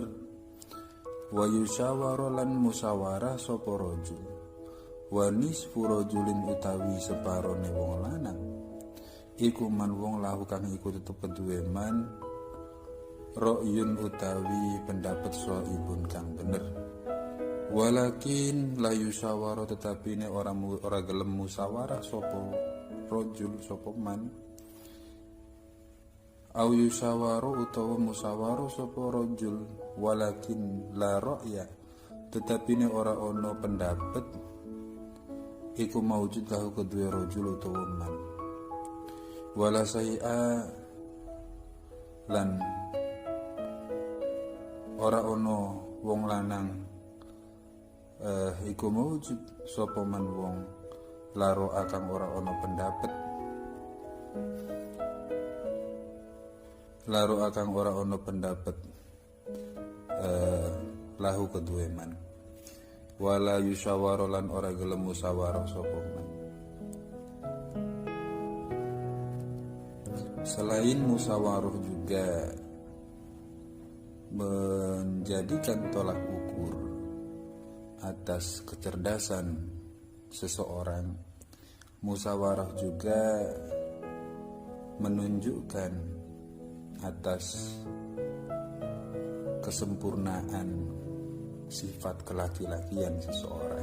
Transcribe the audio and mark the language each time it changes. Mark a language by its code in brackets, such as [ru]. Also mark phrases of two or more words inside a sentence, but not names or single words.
[ar] ويشاور [jv] lan musyawarah sapa rajul. [ar] ونصف رجل [jv] utawi separone wong lanang iku man wong lahu kang iku tetep keduwe man. Ra'yun utawi pendapat so ibun kang bener. [ar] ولكن لا يشاور [jv] tetapi ne ora gelem musyawarah sapa rajul sapa man. [ar] أو يشاور [jv] utawa musyawaru sapa rajul [ar] ولكن لا رأي [jv] tetapi ne ora ono pendapat iku maujud lahu kedue rajul utawa man. [ar] ولا شيء [jv] lan ora ono wong lanang iku maujud sapa man wong [ar] لا رأي [jv] kang ora ono pendapat. Laru akang ora ono pendapat lahu kedue man. [ar] ولا يشاور [jv] lan ora gelem musyawarah sapa man. [id] Selain musyawarah juga menjadikan tolak ukur atas kecerdasan seseorang. Musyawarah juga menunjukkan atas kesempurnaan sifat kelaki-lakian seseorang.